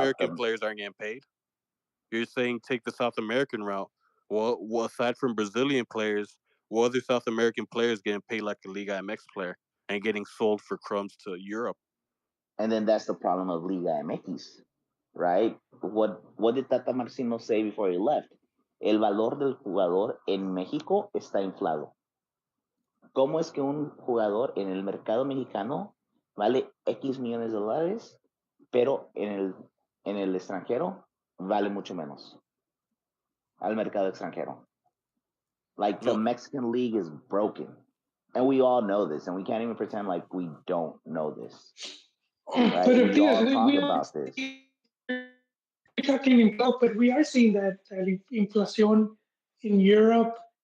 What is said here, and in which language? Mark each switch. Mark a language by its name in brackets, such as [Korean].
[English] American players aren't getting paid. You're saying take the South American route. Well, aside from Brazilian players, what other South American players getting paid like a Liga MX player and getting sold for crumbs to Europe? And then that's the problem of Liga MX, right? What did Tata Martino say before he left? [Spanish] El valor del jugador en México está inflado. ¿Cómo es que un jugador en el mercado mexicano vale X millones de dólares, pero en el extranjero vale mucho menos al mercado extranjero? [English] Like, the Mexican league is broken, and we all know this, and we can't even pretend like we don't know this. Right? But we all talk about this. We're talking about, but we are seeing that inflation in Europe.